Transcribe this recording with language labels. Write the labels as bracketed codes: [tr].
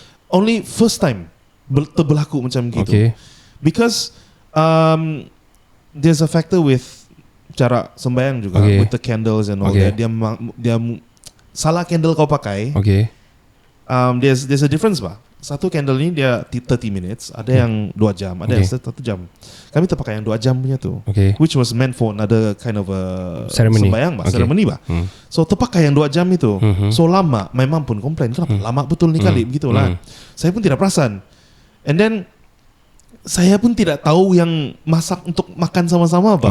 [en] Only first time [ms] berlaku macam gitu. [en] Okay. Because there's a factor with [ms] cara sembahyang juga, [en] Okay. with the candles and all Okay. [ms] that. Dia salah candle kau pakai. [en] Okay. There's a difference bah. [ms] Satu candle ni dia [en] 30 minutes, [ms] ada yang 2 jam, ada yang 1 jam. Kami terpakai yang 2 jam punya tu, [en] Okay. which was meant for another kind of a Ceremony. [ms] sembahyang bah, [en] Okay. [ms] ceremony bah. So terpakai yang 2 jam itu, so lama. [en] My mom [ms] pun komplain, kenapa lama betul ni kali begitu lah. Saya pun tidak perasan. [en] And then [ms] saya pun tidak tahu yang masak untuk makan sama-sama bah.